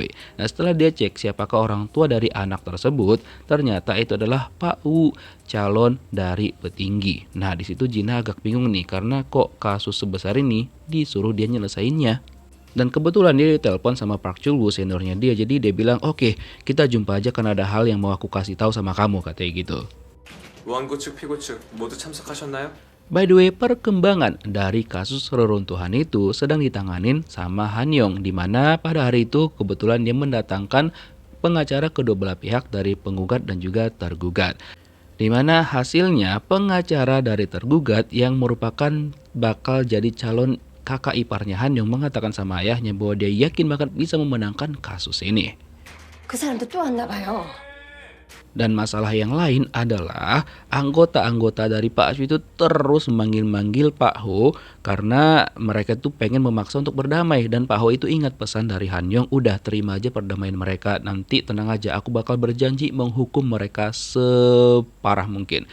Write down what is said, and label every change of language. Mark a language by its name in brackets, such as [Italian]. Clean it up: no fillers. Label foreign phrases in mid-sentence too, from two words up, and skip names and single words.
[Indonesian] Nah setelah dia cek siapakah orang tua dari anak tersebut, ternyata itu adalah Pak Wu, calon dari petinggi. Nah di situ Jina agak bingung nih, karena kok kasus sebesar ini disuruh dia nyelesainnya. Dan kebetulan dia ditelepon sama Park Chul-woo, seniornya dia. Jadi dia bilang, oke, kita jumpa aja karena ada hal yang mau aku kasih tahu sama kamu, katanya gitu. [Korean] 우한고 측, 피고 측 모두 참석하셨나요? [English] By the way, [Indonesian] perkembangan dari kasus reruntuhan itu sedang ditanganin sama Hanyong, di mana pada hari itu kebetulan dia mendatangkan pengacara kedua belah pihak dari penggugat dan juga tergugat. Di mana hasilnya pengacara dari tergugat yang merupakan bakal jadi calon kakak iparnya Hanyong mengatakan sama ayahnya bahwa dia yakin banget bisa memenangkan kasus ini. [Korean] 그 사람도 또 왔나 봐요. [Indonesian] Dan masalah yang lain adalah anggota-anggota dari Pak Aswi itu terus memanggil-manggil Pak Ho karena mereka tuh pengen memaksa untuk berdamai. Dan Pak Ho itu ingat pesan dari Hanyong, udah terima aja perdamaian mereka, nanti tenang aja, aku bakal berjanji menghukum mereka separah mungkin.